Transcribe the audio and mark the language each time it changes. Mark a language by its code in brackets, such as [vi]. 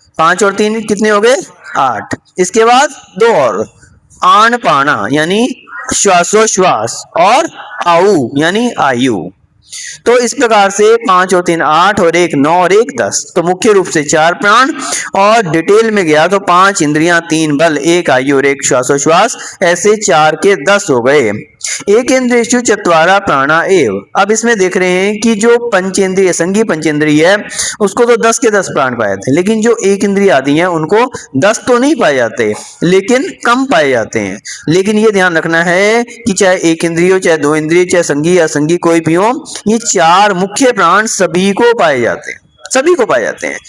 [hi] 5 और 3 कितने हो गए, 8। इसके बाद 2 और, आन पाना यानी श्वासोश्वास, और आयु यानी आयु। तो इस प्रकार से 5 और 3 8 और 1 9 और 1 10। तो मुख्य रूप से 4 प्राण, और डिटेल में गया तो 5 इंद्रियां, 3 बल, 1 आयु और 1 श्वासोश्वास, ऐसे 4 के 10 हो गए। [sa] एकेन्द्रियेषु चत्वारः प्राणा एव। [hi] अब इसमें देख रहे हैं कि जो पंचेंद्रिय संघी पंचेंद्रिय है उसको तो 10 के 10 प्राण पाए जाते हैं, लेकिन जो एक इंद्रिय आदि हैं उनको 10 तो नहीं पाए जाते, लेकिन कम पाए जाते हैं। लेकिन ये ध्यान रखना है कि चाहे एक इंद्रिय हो, चाहे दो इंद्रिय, चाहे संघी या असंघी कोई भी हो, ये 4 मुख्य प्राण सभी को पाए जाते हैं, सभी को पाए जाते हैं।